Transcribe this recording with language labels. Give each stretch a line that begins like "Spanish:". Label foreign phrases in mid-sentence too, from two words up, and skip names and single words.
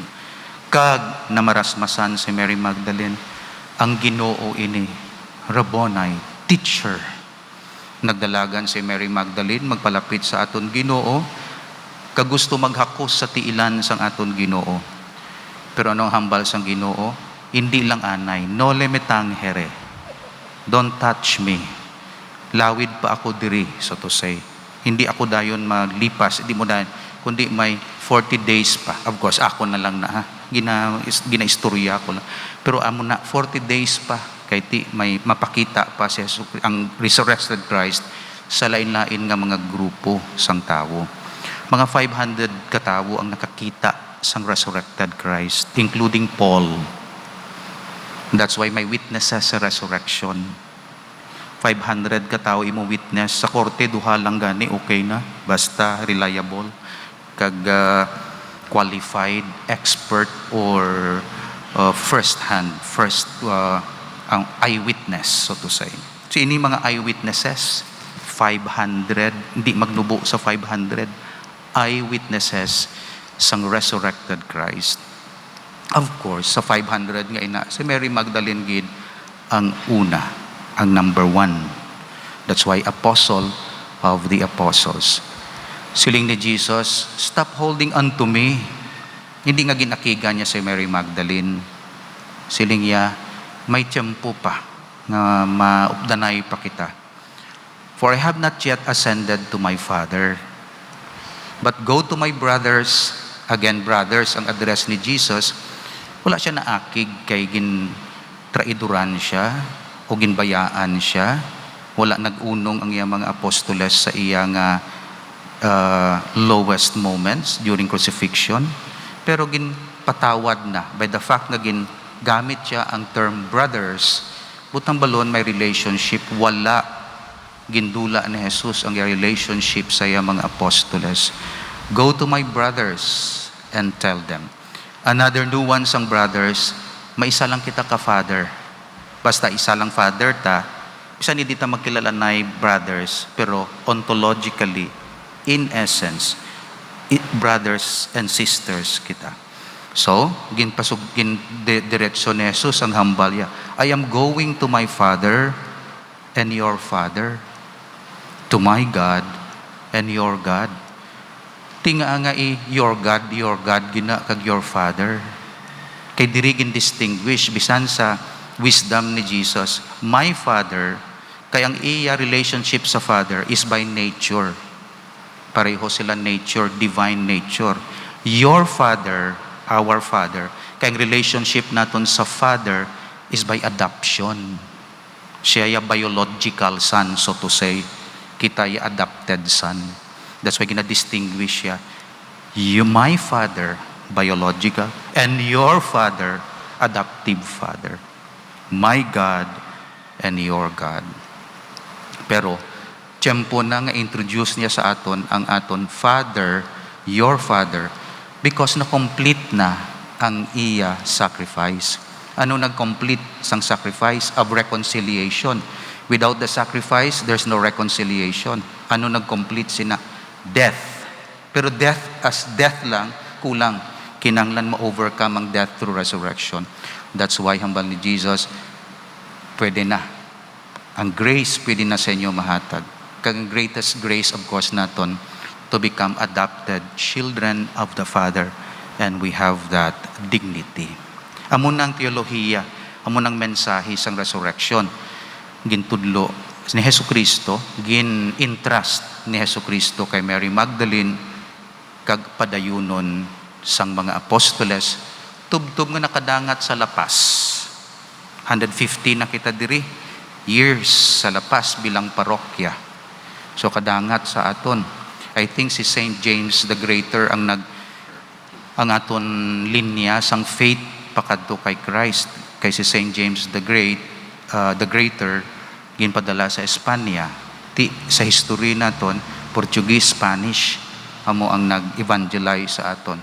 Hiligaynon: Kag namarasmasan si Mary Magdalene, ang Ginoo ini, Rabboni, teacher. Nagdalagan si Mary Magdalene, magpalapit sa aton Ginoo, kagusto maghakos sa tiilan sang aton Ginoo. Pero anong hambal sang Ginoo? Hindi lang anay,
Latin: nole me tangere,
English: don't touch me,
Hiligaynon: lawid pa ako diri,
English: so to say.
Hiligaynon: Hindi ako dayon malipas, hindi mo dayon, kundi may 40 days pa.
English: Of course,
Hiligaynon: ako na lang na, gina-istorya ko lang. Pero amo na, 40 days pa, kay ti may mapakita pa si ang resurrected Christ sa lain-lain nga mga grupo sang tawo. Mga 500 katawo ang nakakita sang
English: resurrected Christ, including Paul. That's why
Hiligaynon: may witnesses sa resurrection. 500 katawo imo witness sa korte, duha lang gani, okay na, basta reliable kag qualified, expert, or first ang eyewitness,
English: so to say.
Hiligaynon: So ini mga eyewitnesses, 500, hindi magnubo sa 500, eyewitnesses sang
English: resurrected Christ. Of course,
Hiligaynon: sa 500 nga ina, si Mary Magdalene gid ang una, ang number 1.
English: That's why apostle of the apostles.
Hiligaynon: Siling ni Jesus,
English: stop holding unto me.
Hiligaynon: Hindi nga ginakiga niya si Mary Magdalene. Siling niya, may tiyempo pa na maupdanay pa kita.
English: For I have not yet ascended to my Father. But go to my brothers. Again, brothers,
Hiligaynon: ang address ni Jesus. Wala siya naakig kay traiduran siya o ginbayaan siya. Wala nagunong ang iyang mga apostoles sa iyang
English: lowest moments during crucifixion.
Hiligaynon: Pero ginpatawad na
English: by the fact
Hiligaynon: na gamit siya ang
English: term brothers.
Hiligaynon: Butang balon may relationship, wala gindula ni Jesus ang relationship sa iyang mga apostoles.
English: Go to my brothers and tell them. Another nuance
Hiligaynon: ang brothers, may isa lang kita ka father. Basta isa lang father ta, isa ni dita magkilala na brothers, pero
English: ontologically, in essence, brothers and sisters
Hiligaynon: kita. So, diretso ni Jesus ang hambal niya.
English: I am going to my Father and your Father, to my God and your God.
Hiligaynon: Tinga nga
English: your God,
Hiligaynon: gina kag
English: your Father.
Hiligaynon: Kay diri distinguish bisan sa wisdom ni Jesus.
English: My Father,
Hiligaynon: kay ang iya
English: relationship sa Father is by nature.
Hiligaynon: Pareho sila nature,
English: divine nature. Your Father, our Father,
Hiligaynon: kay ang
English: relationship
Hiligaynon: naton sa
English: Father is by adoption.
Hiligaynon: Siya ya
English: biological son, so to say.
Hiligaynon: Kita ya
English: adopted son. That's why
Hiligaynon: gina-distinguish siya.
English: You, my Father, biological, and your Father, adoptive Father. My God and your God.
Hiligaynon: Pero, tiyempo na nga introduce niya sa aton ang aton Father,
English: your Father, because
Hiligaynon: na-complete na ang iya sacrifice. Ano nag-complete sang sacrifice?
English: Of reconciliation. Without the sacrifice, there's no reconciliation.
Hiligaynon: Ano nag-complete sina? Death. Pero
English: death as death
Hiligaynon: lang, kulang. Kinanglan ma-overcome ang
English: death through resurrection. That's why
Hiligaynon: hambal ni Jesus, pwede na. Ang grace pwede na sa inyo mahatag.
English: Kag greatest grace of course naton to become adopted children of the Father, and we have that dignity.
Hiligaynon: Amo nang teolohiya, amo nang mensahe sang resurrection. Gintudlo ni Hesukristo, gin-entrust ni Hesukristo kay Mary Magdalene kag padayunon sang mga apostoles tubtob nga nakadangat sa lapas. 150 na kita diri years sa lapas bilang parokya. So kadangat sa aton.
English: I think
Hiligaynon: si Saint James the Greater ang aton linya sang faith pakadto kay Christ. Kay si Saint James the Greater ginpadala sa Espanya. Sa history naton Portuguese, Spanish amo ang nag-evangelize sa aton.